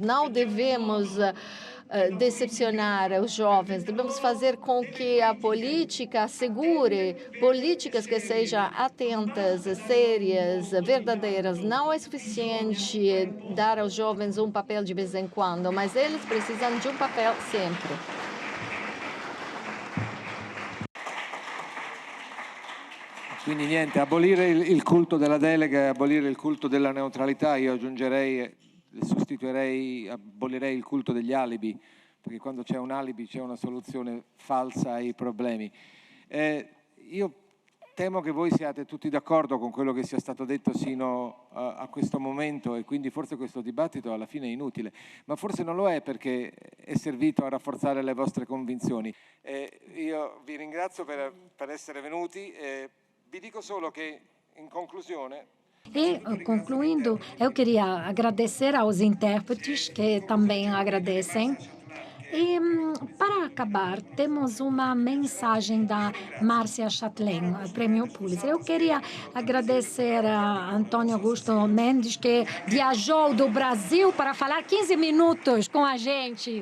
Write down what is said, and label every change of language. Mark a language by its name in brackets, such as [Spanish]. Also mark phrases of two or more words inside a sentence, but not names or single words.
[Portuguese] Não devemos decepcionar os jovens. Devemos fazer com que a política assegure políticas que sejam atentas, sérias, verdadeiras. Não é suficiente dar aos jovens um papel de vez em quando, mas eles precisam de um papel sempre. [Italian] Quindi niente, abolire il culto della delega e abolire il culto della neutralità, io aggiungerei, sostituirei, abolirei il culto degli alibi, perché quando c'è un alibi c'è una soluzione falsa ai problemi. Io temo che voi siate tutti d'accordo con quello che sia stato detto sino a questo momento e quindi forse questo dibattito alla fine è inutile, ma forse non lo è perché è servito a rafforzare le vostre convinzioni. Io vi ringrazio per essere venuti. Vi dico solo che, in conclusione... [Portuguese] E, concluindo, eu queria agradecer aos intérpretes, que também agradecem. E, para acabar, temos uma mensagem da Márcia Chatelain, Prêmio Pulitzer. Eu queria agradecer a Antônio Augusto Mendes, que viajou do Brasil para falar 15 minutos com a gente.